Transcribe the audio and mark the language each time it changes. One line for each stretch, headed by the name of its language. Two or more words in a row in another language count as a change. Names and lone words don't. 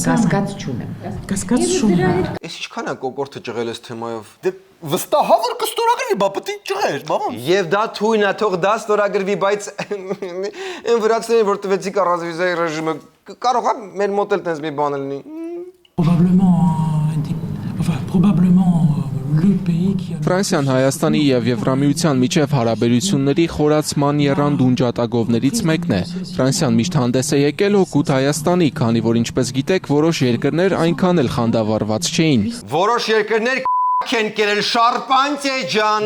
Armenian: կասկած չունեմ։ Կասկած չունեմ։ Ես ինչքան է կոկորտը ճղել այս թեմայով։ Դե վստահ որ կստորագրվի, բա պետք է ճղեր, բավական։ Եվ դա թույն է, թող դա ստորագրվի, բայց այն վրացիներին, որ տվեցիք առանձվիզայի ռեժիմը, կարող է մեր մոտ էլ տենց մի բան լինի։
French: Probablement le pays qui a
Armenian: Ֆրանսիան Հայաստանի եւ Եվրամիության միջև հարաբերությունների խորացման եռանդուն ջատագովներից մեկն է։ Ֆրանսիան միշտ հանդես է եկել օգուտ Հայաստանի, քանի որ ինչպես գիտեք, որոշ երկրներ այնքան էլ խանդավառված չէին։ Որոշ երկրներ են կերել Շարպանտիե ջան։